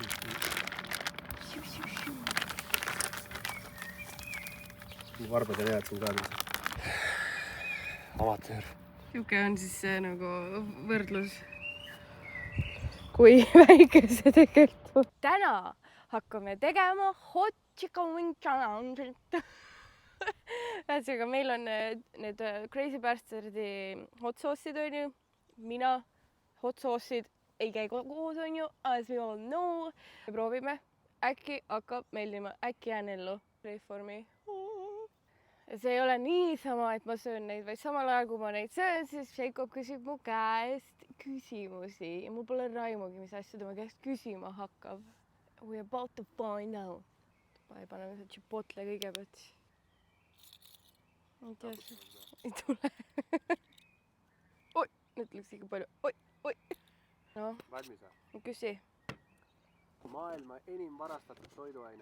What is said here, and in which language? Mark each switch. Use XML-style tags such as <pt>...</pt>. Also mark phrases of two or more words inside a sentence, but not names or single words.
<et>Varbad on head siin kaadris. Amatöör. Siuke on siis see nagu võrdlus. Kui väike see tegelikult. Täna hakkame tegema</et> <en>hot chicken wing challenge'it.</en> <et>Ühesõnaga, meil on need Crazy Bastardi</et> <en>hot sauce'id</en> <et>on ju. Mina</et> <en>hot sauce'id</en> <et>ei käi koos on ju,</et> <en>as we all know.</en> <et>Proovime. Äkki hakkab meeldima, äkki jään ellu.</et> <en>Pray for me.</en> <et>Ja see ei ole niisama, et ma söön neid, vaid samal ajal, kui ma neid söön, siis Jakob küsib mu käest küsimusi ja mul pole raimugi, mis asja tema käest küsima hakkab.</et> <en>We about to find out.</en> <et>Paneme see chipotle kõigepealt. Ei tea, ei tule. Oi, Nüüd läks ikka palju. Oi. No, Valmis või? küsi. Maailma enim varastatud toiduaine.</et>